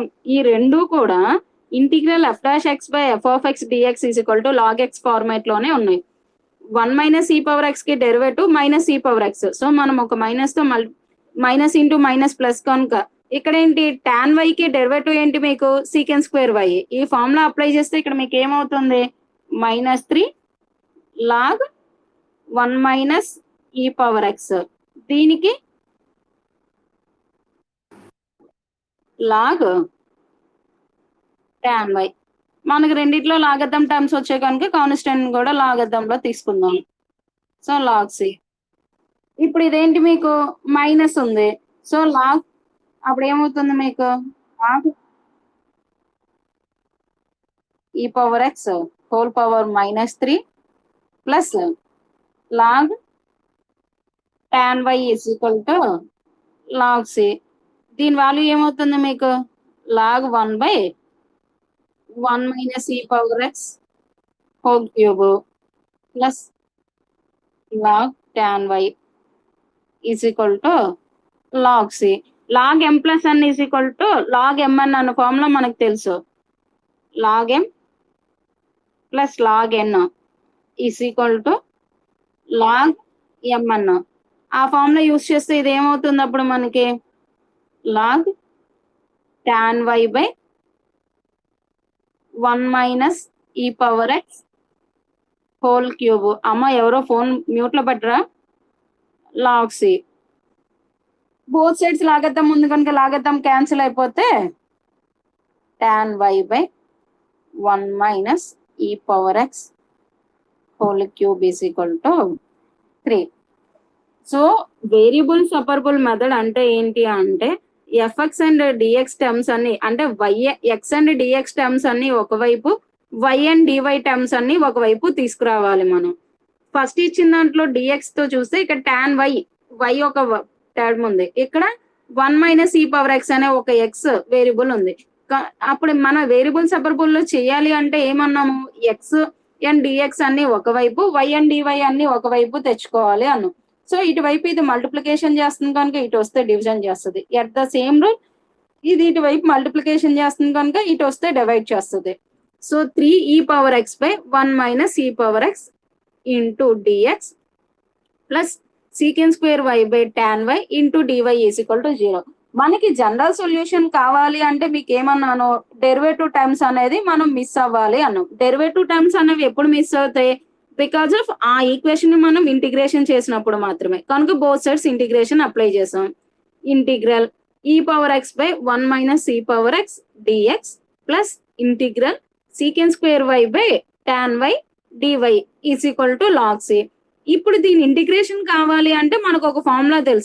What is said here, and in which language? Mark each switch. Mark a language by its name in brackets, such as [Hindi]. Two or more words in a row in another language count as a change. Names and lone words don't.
[Telugu] ఈ రెండు కూడా [English] integral f'(x/f(x) dx = log x format [Telugu] లోనే ఉన్నాయి. 1 - e⁻x కి డెరివేటివ్ -e⁻x. సో మనం ఒక మైనస్ తో [English] minus into minus plus [Telugu] కనుక ఇక్కడ ఏంటి? tan y కి డెరివేటివ్ ఏంటి మీకు? sec²y. ఈ [English] formula apply [Telugu] చేస్తే ఇక్కడ మీకు ఏమవుతుంది? [English] -3 log 1 - e⁻x. [Telugu] దీనికి [English] log tan y. [Telugu] మనకు రెండిట్లో [English] logarithm terms [Telugu] వచ్చాయి కనుక కాన్స్టెంట్ కూడా లాగర్థంలో తీసుకుందాం. సో [English] log c. [Telugu] ఇప్పుడు ఇదేంటి మీకు? మైనస్ ఉంది. సో లాగ్ అప్పుడు ఏమవుతుంది మీకు? [English] log e⁻x whole power -3 plus log tan y = log c. [Telugu] దీని వాల్యూ ఏమవుతుంది మీకు? [English] log 1/1 - e⁻x whole cube plus log tan y = log c. log m + n = log mn [Telugu] అన్న ఫార్ములా మనకు తెలుసు. [English] log m + log n = log mn. [Telugu] ఆ [English] formula use [Telugu] చేస్తే ఇది ఏమవుతుంది అప్పుడు మనకి? [English] log tan y/1 - e⁻x whole cube. [Telugu] అమ్మ ఎవరో [English] phone mute [Telugu] లో పెట్టరా? [English] log c. both sides [Telugu] లాగద్దాం ముందు కనుక లాగద్దాం క్యాన్సిల్ అయిపోతే [English] tan y/1 - e⁻x whole cube = 3. so variable separable method [Telugu] అంటే ఏంటి అంటే [English] fx and dx terms [Telugu] అన్ని అంటే [English] x and dx terms [Telugu] అన్ని ఒకవైపు, [English] y and dy terms [Telugu] అన్ని ఒకవైపు తీసుకురావాలి మనం. ఫస్ట్ ఇచ్చిన దాంట్లో dx తో చూస్తే ఇక్కడ [English] tan y [Telugu] ఒక టర్మ్ ఉంది. ఇక్కడ [English] 1 - e⁻x [Telugu] అనే ఒక [English] x variable [Telugu] ఉంది. అప్పుడు మన [English] variable separable [Telugu] లో చేయాలి అంటే ఏమన్నాము? [English] x and dx [Telugu] అన్ని ఒకవైపు, [English] y and dy [Telugu] అన్ని ఒకవైపు తెచ్చుకోవాలి అన్నాం. సో ఇటువైపు ఇది మల్టిప్లికేషన్ చేస్తుంది కనుక ఇటు వస్తే డివిజన్ చేస్తుంది. [English] at the same rule [Telugu] ఇది ఇటువైపు మల్టిప్లికేషన్ చేస్తుంది కనుక ఇటు వస్తే డివైడ్ చేస్తుంది. [English] so 3e⁻x/1 - e⁻x into dx plus secant square y/tan y into dy is equal to 0. [Telugu] మనకి [English] general solution [Telugu] కావాలి అంటే మీకు ఏమన్నాను, [English] derivative terms [Telugu] అనేది మనం మిస్ అవ్వాలి అన్నాం. [English] derivative terms [Telugu] అనేవి ఎప్పుడు మిస్ అవుతాయి? [English] because of [Telugu] ఆ ఈక్వేషన్ ని మనం ఇంటిగ్రేషన్ చేసినప్పుడు మాత్రమే. [English] కనుక both sides integration apply చేసాం. integral e⁻x/1 - e⁻x dx plus integral secant square y/tan y dy is equal to log c. [Telugu] ఇప్పుడు దీని ఇంటిగ్రేషన్ కావాలి అంటే మనకు ఒక ఫార్ములా తెలుసు.